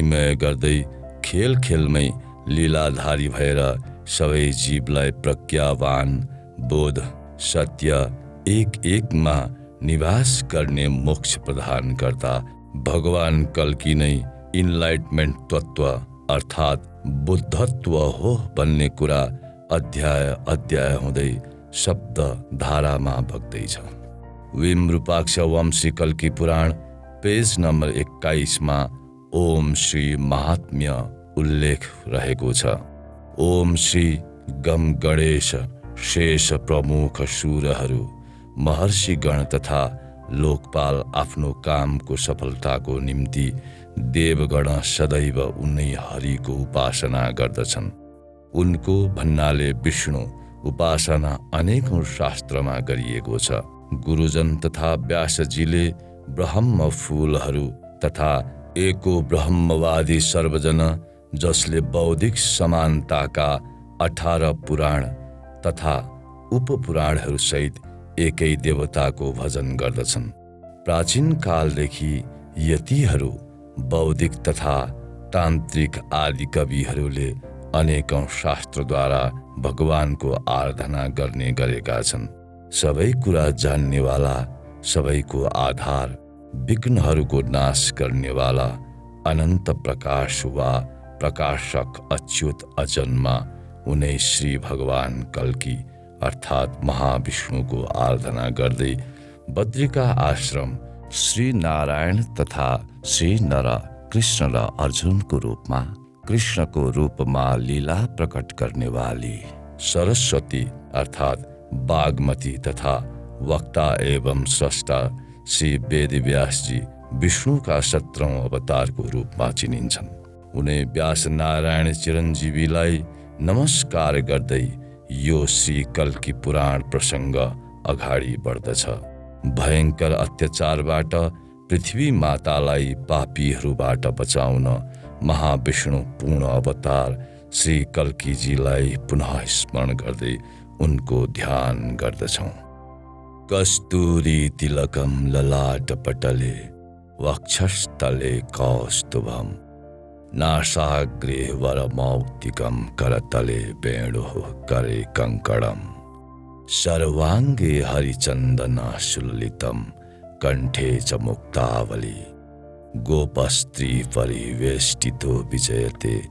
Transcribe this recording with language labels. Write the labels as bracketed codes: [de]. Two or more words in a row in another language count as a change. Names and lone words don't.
[ne] गर्दै खेल खेलमै लीलाधारी भएर सबै जीवलाई प्रज्ञावान, बोध, सत्य, एक एकमा निवास गर्ने मोक्ष प्रदान गर्दा भगवान कल्की नै इनलाइटमेन्ट तत्त्व अर्थात् बुद्धत्व हो भन्ने कुरा अध्याय अध्याय हुँदै शब्द धारामा बग्दैछ। विमरूपाक्ष वंशी कल्की पुराण [en] page number [ne] 21मा ओम श्री महात्म्य उल्लेख रहेको छ। ओम श्री गम गणेश शेष प्रमुख शूरहरू, महर्षिगण तथा लोकपाल आफ्नो कामको सफलताको निम्ति देवगण सदैव उनै हरिको उपासना गर्दछन्। उनको भन्नाले विष्णु उपासना अनेकौं शास्त्रमा गरिएको छ। गुरुजन तथा व्यासजीले ब्रह्म फूलहरू तथा एको ब्रह्मवादी सर्वजन जसले बौद्धिक समानताका 18 पुराण तथा उपपुराणहरू सहित एकै देवताको भजन गर्दछन्। प्राचीन कालदेखि यतिहरू बौद्धिक तथा तान्त्रिक आदि कविहरूले अनेकौं शास्त्रद्वारा भगवानको आराधना गर्ने गरेका छन्। सबै कुरा जान्नेवाला, सबैको आधार, विघ्नहरूको नाश गर्नेवाला, अनन्त प्रकाश वा प्रकाशक अच्युत अजन्मा उनै श्री भगवान कल्की अर्थात् महाविष्णुको आराधना गर्दै बद्रिका आश्रम श्री नारायण तथा श्री नर कृष्ण र अर्जुनको रूपमा, कृष्णको रूपमा लीला प्रकट गर्नेवाली सरस्वती अर्थात् बागमती तथा वक्ता एवं स्रष्टा श्री वेदव्यासजी विष्णुका 17औं अवतारको रूपमा चिनिन्छन्। उनै व्यास नारायण चिरञ्जीवीलाई नमस्कार गर्दै यो श्री कल्की पुराण प्रसङ्ग अगाडि बढ्दछ। भयङ्कर अत्याचारबाट पृथ्वी मातालाई पापीहरूबाट बचाउन महाविष्णु पूर्ण अवतार श्री कल्कीजीलाई पुनः स्मरण गर्दै उनको ध्यान गर्दछौँ। [sa] कस्तूरी तिलकम ललाटपटले वक्षस्थले कौस्तुभम नासाग्रे वरमौक्तिकं करतले वेणुः करे कंकणम सर्वांगे हरिचन्दनसुललितं कंठे च मुक्तावली गोपस्त्री परिवेष्टितो विजयते